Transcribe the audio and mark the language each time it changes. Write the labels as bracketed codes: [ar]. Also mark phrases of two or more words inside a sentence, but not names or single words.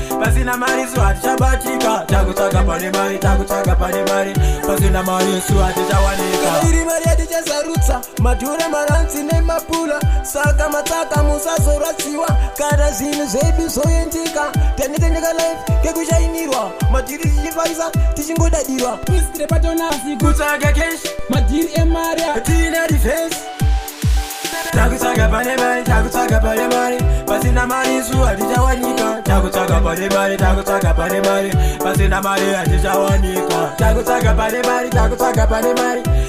[sn] Pasina mari isu hatichabatika. Takutsvaga pane mari, takutsvaga pane mari. Pasina mari isu hatichawanika. Kana iri mari hatichazarutsa. Madhure, maranzi nemapula. Saka matsaka musazorwadziwa. Kana zvinhu zvedu zvoendeka. Tanetendeka life kekushainirwa. Madhiri tichifaisa, tichingodadirwa. [en] Twist the pattern as we go. [sn] Kutsvaga cash. Madhiri emari. Tina defense. Takutsvaga pane mari, takutsvaga pane mari. Pasina mari, zuva hatichawanika. Takutsvaga pane mari, takutsvaga pane mari. Pasina mari, hatichawanika. Takutsvaga pane mari, takutsvaga pane mari.